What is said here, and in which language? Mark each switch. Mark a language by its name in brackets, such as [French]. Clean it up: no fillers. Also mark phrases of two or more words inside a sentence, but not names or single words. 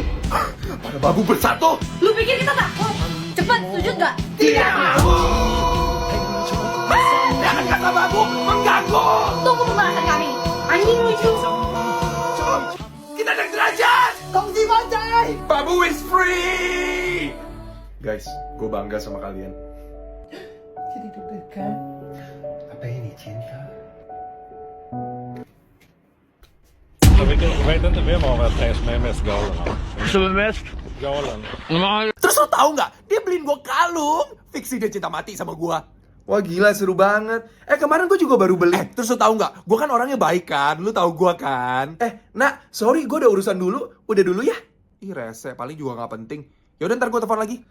[Indonesian] Pada babu bersatu. Lu pikir kita takut? Cepat, sujud gak? Tidak mau. Jangan kata babu mengganggu. Tunggu pembalasan kami. Anjing lucu. Kita naik derajat. Kongsi bajai! [English] Babu is free. [Indonesian] Guys, gue bangga sama kalian. Jadi deg-degan. Apa ini cinta? [Swedish] Vet inte vem av er tre som är mest galen? Som är mest? Galen. [Indonesian] Terus lo tahu nggak? Dia beliin gue kalung. Fiksi dia cinta mati sama gue. Wah gila seru banget. Kemarin gue juga baru beli. Terus lo tahu nggak? Gue kan orangnya baik kan. Lo tahu gue kan? Nak, sorry gue ada urusan dulu. Udah dulu ya. Ih rese, paling juga nggak penting. Yaudah ntar gue telepon lagi.